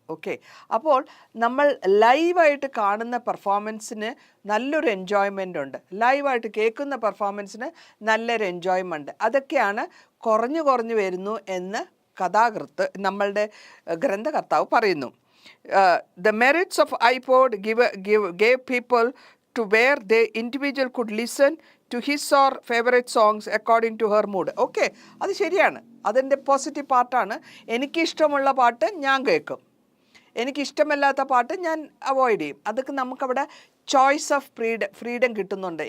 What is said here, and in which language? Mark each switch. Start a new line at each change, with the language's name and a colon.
Malayalam: Okay, അപ്പോൾ നമ്മൾ ലൈവായിട്ട് കാണുന്ന പെർഫോമൻസിന് നല്ലൊരു എൻജോയ്മെൻ്റ് ഉണ്ട്, ലൈവായിട്ട് കേൾക്കുന്ന പെർഫോമൻസിന് നല്ലൊരു എൻജോയ്മെൻറ്റ്. അതൊക്കെയാണ് കുറഞ്ഞു വരുന്നു എന്ന് നമ്മളുടെ ഗ്രന്ഥകർത്താവ് പറയുന്നു.
English: The merits of iPod gave people to where the individual could listen to his or favorite songs according to her mood.
Malayalam: Okay, അത് ശരിയാണ്, അതിൻ്റെ പോസിറ്റീവ് പാർട്ടാണ്. എനിക്കിഷ്ടമുള്ള പാട്ട് ഞാൻ കേൾക്കും, എനിക്കിഷ്ടമല്ലാത്ത പാട്ട് ഞാൻ അവോയ്ഡ് ചെയ്യും. അതൊക്കെ നമുക്കവിടെ ചോയ്സ് ഓഫ് ഫ്രീഡം കിട്ടുന്നുണ്ട്.